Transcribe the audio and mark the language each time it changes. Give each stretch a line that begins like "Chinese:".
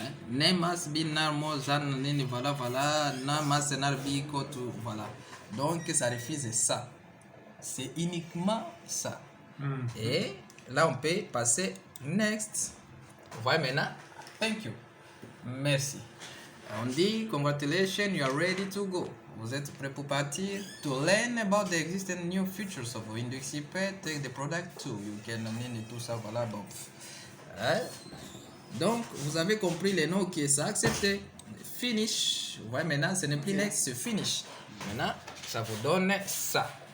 English: Name must be normal, voilà. Name must be equal to, voilà.
French: Donc, ça refuse ça. C'est uniquement ça. Et là, on peut passer next. Vous voyez maintenant?
English: Thank you.
French: Merci. On dit,
English: congratulations, you are ready to go.
French: Vous êtes prêt pour partir?
English: To learn about the existing new features of Windows XP, take the product too. You can learn
French: tout ça, voilà. Bon. Donc, vous avez compris les noms qui sont acceptés. Finish. Vous voyez maintenant, ce n'est plus next, c'est finish. Maintenant, ça vous donne ça.